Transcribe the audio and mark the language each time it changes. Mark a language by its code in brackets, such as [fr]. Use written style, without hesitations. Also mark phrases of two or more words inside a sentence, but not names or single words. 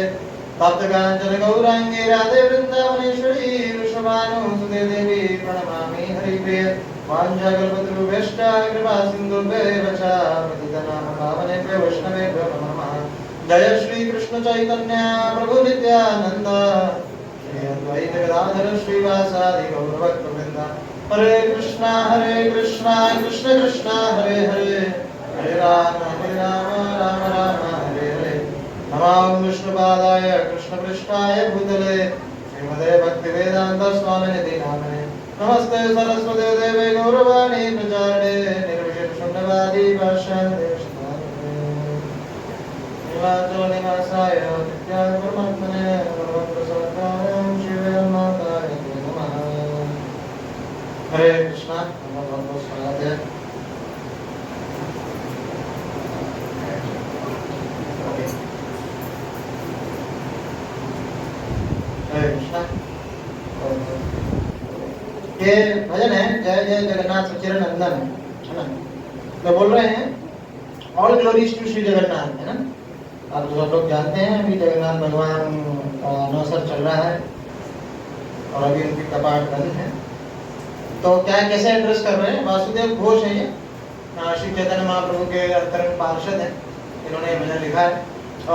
[sa] तप्त कांचन गौरांगी राधे वृंदावनेश्वरी वृषभानुसुते देवी प्रणमामि हरिप्रिये। वाञ्छाकल्पतरुभ्यश्च कृपा सिन्धुभ्येव च पतितनाम पावनेभ्यो वैष्णवेभ्यो नमो नमः। जय श्री कृष्ण चैतन्य प्रभु नित्यानंद श्री अद्वैत गदाधर श्रीवासादि गौरभक्तवृंद। हरे कृष्णा कृष्ण कृष्ण हरे हरे, हरे राम राम राम हरे हरे। नमो विष्णुपादाय कृष्णपृष्ठाय भूतले श्रीमते भक्तिवेदांत स्वामिनिधि नामिने। नमस्ते सरस्वते देवे गौरवाणी प्रचारिणे निर्विशेष शून्यवादी भाष्यान्ते निवासाय नित्यात्मने भगवत्प्रसादाय श्रीवेदान्ताय नमः। हरे कृष्णा। [hi] बहुत स्वागत है। [sa] हरे कृष्णा। [hi] ये भजन है [sa] जय जय जगन्नाथ सच्चिदानंद नंदन, [hi] है ना। तो बोल रहे हैं [en] All glories to [hi] श्री जगन्नाथ, है ना। आप सब लोग जानते हैं अभी जगन्नाथ भगवान का नवसर चल रहा है और अभी उनकी कपाट बंद है। तो क्या कैसे एड्रेस कर रहे हैं? वासुदेव घोष है ये, श्री चैतन्य महाप्रभु के अंतरंग पार्षद हैं, इन्होंने भजन लिखा है।